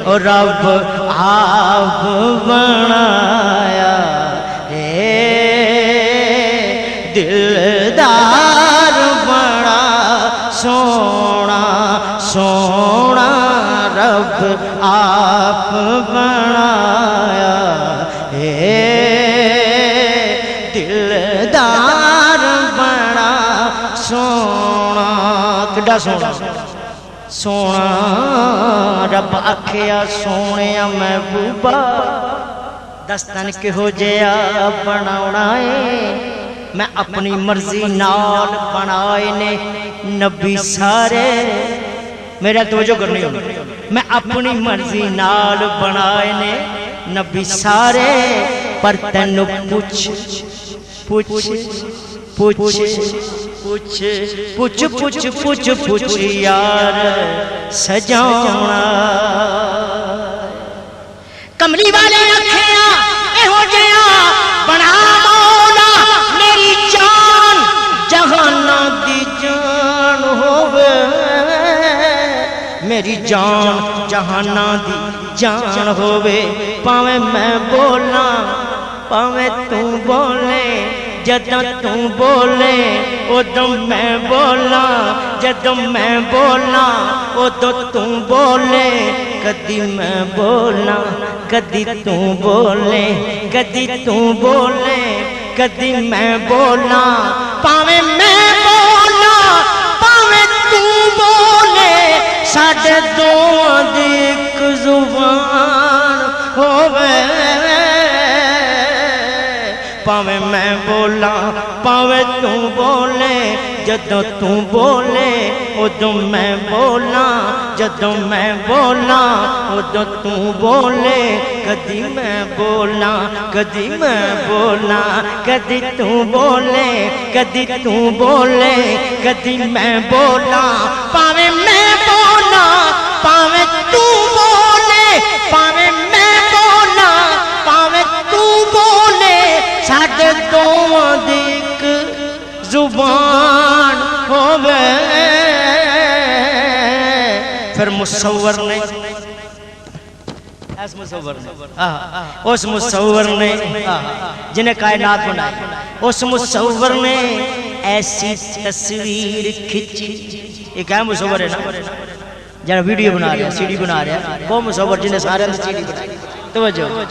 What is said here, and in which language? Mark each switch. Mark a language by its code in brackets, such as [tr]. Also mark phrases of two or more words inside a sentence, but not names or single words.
[pa] اور رب آپ بنایا دلدار بڑا سونا، سونا رب آپ بنایا دلدار بڑا سونا۔ کڈا سونا سونا رب آکھیا، سونیا محبوبا دستن کہو جیا بناونا ہے، میں اپنی مرضی نال بنائے نے نبی سارے، میرا توجہ کرنی ہو، میں اپنی مرضی نال بنائے نے نبی سارے، پر تینو پوچھ پوچھ پوچھ پوچھ پوچھ پوچھ پوچھ پوچھ یار سجاونا۔ کملی والے رکھیاں اے ہو جیا بنا مولا، میری جان جہانا دی جان ہووے، میری جان جہانا دی جان ہووے، پاویں میں بولا پاویں تو بولے، جدوں تو بولے ادوں میں بولا، جدوں میں بولا ادوں تو بولے، کدی میں بولا کدی تو بولے، کدی تو بولے کدی میں بولا، پاویں میں بولا پاویں تو بولے، ساڈے دوواں دی اک زبان ہووے، پاویں میں بولا پاویں تو بولے، جدوں تو بولے ادوں میں بولا، جدوں میں بولا ادوں تو بولے، کدی میں بولا کدی میں بولا، کدی تو بولے کدی تو بولے، کدی میں بولا، پاویں میں بولا پاویں تو بولے، پاویں میں بولا پاویں تو بولے، ساڈے دوواں دی اک زبان ہووے۔ [ur] پھر مصور نے اس مصور نے جنہیں کائنات بنائی، اس مصور نے ایسی تصویر کھچی، ایک ہے مصور ہے نا جنہیں ویڈیو بنا رہا ہے، سی ڈی بنا رہا ہے، وہ مصور جنہیں سارے اندر سی ڈی بنائی، توجہ۔